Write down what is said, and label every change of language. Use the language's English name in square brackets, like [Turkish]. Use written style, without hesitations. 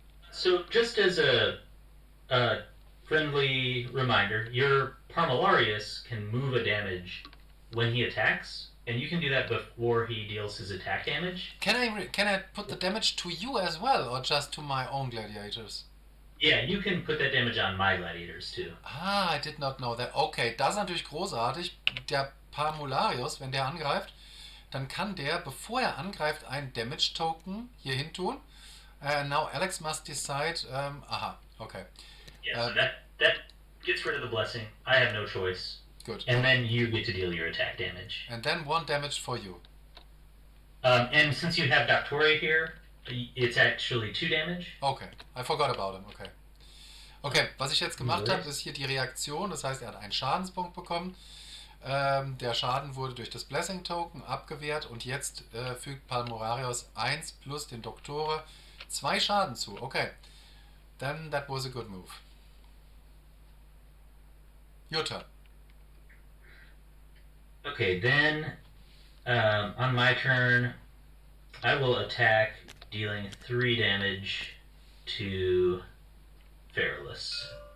[English] So just as a friendly reminder, your Parmalarius can move a damage when he attacks, and you can do that before he deals his attack damage. Can I put the damage to you as well, or just to my own gladiators? Yeah, you can put that damage on my gladiators too. Ah, I did not know that. [German] Okay, das ist natürlich großartig. Der Parmularius, wenn der angreift, dann kann der, bevor er angreift, einen Damage Token hier hin tun. [English] Now Alex must decide. Aha, okay. Yeah, so that gets rid of the blessing. I have no choice. Good. And then you get to deal your attack damage. And then 1 damage for you. And since you have Doctore here, it's actually 2 damage. Okay, I forgot about him. Okay. [German] Okay, was ich jetzt gemacht habe, ist hier die Reaktion. Das heißt, er hat einen Schadenspunkt bekommen. Der Schaden wurde durch das Blessing Token abgewehrt und jetzt fügt Palmorarius 1 plus den Doktore 2 Schaden zu. [English] Okay, then that was a good move. Your turn. Okay, then on my turn, I will attack, dealing 3 damage to Ferulus.